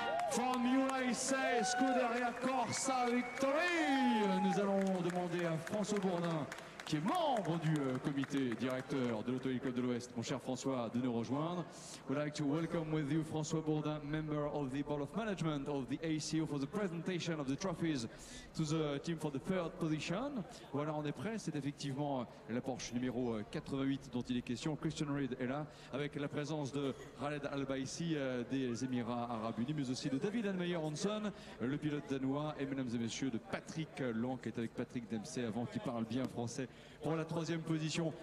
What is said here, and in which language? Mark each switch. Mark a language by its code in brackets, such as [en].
[en] From USA, Scuderia Corsa Victory. [fr] Nous allons demander à François Bourdin, qui est membre du comité directeur de l'Automobile Club de l'Ouest, mon cher François, de nous rejoindre. [en] We'd like to welcome with you François Bourdin, member of the Board of Management of the ACO for the presentation of the trophies to the team for the third position. [fr] Voilà, on est prêt, c'est effectivement la Porsche numéro 88 dont il est question. Christian Reed est là, avec la présence de Khaled Al-Baïsi des Émirats Arabes Unis, mais aussi de David Anmeyer Hansen, le pilote danois, et mesdames et messieurs de Patrick Lang, qui est avec Patrick Dempsey avant, qui parle bien français, pour la troisième position.